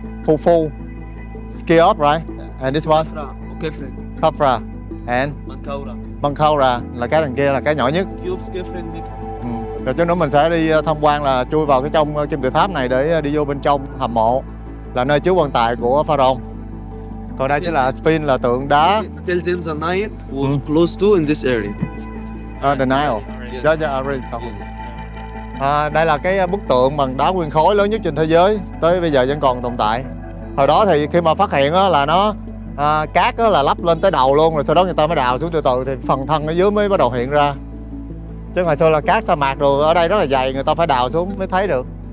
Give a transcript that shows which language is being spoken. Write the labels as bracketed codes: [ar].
[en] Khufu, Skeop, right? And this one? Khafra. And? [vi] Menkaura là cái đằng kia là cái nhỏ nhất. Rồi chút nữa mình sẽ đi tham quan, là chui vào cái trong kim tự tháp này để đi vô bên trong hầm mộ, là nơi chứa quan tài của pharaoh. Còn đây chính là Sphinx, là tượng đá. [en] tell them the Nile was close to in this area. The Nile. Yeah, I read something. [vi] Đây là cái bức tượng bằng đá nguyên khối lớn nhất trên thế giới, tới bây giờ vẫn còn tồn tại. Hồi đó thì khi mà phát hiện đó, là nó cát đó là lấp lên tới đầu luôn, rồi sau đó người ta mới đào xuống từ từ thì phần thân ở dưới mới bắt đầu hiện ra. Chứ hồi xưa là cát sa mạc rồi, ở đây rất là dày, người ta phải đào xuống mới thấy được.